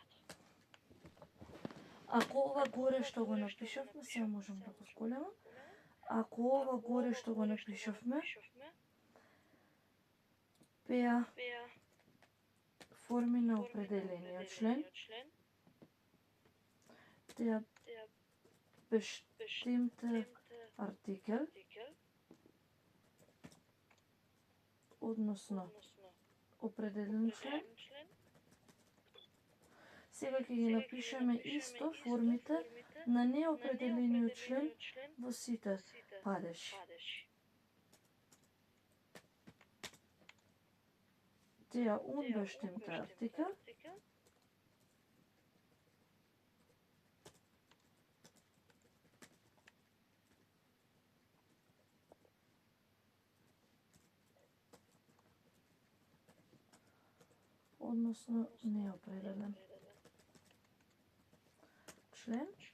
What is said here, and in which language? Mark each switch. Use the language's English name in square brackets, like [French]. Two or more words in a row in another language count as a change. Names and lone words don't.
[Macedonian] Ако ова горе што го напишавме, сега можам да го сколемам. Ако ова горе што го напишавме, беа форми на определениот член, [German] der bestimmte Artikel, [Macedonian] односно определен член. Сега ќе ги напишеме исто формите на неопределениот член во сите падежи. [German] Der unbestimmte Artikel [Macedonian] односно неопределен член.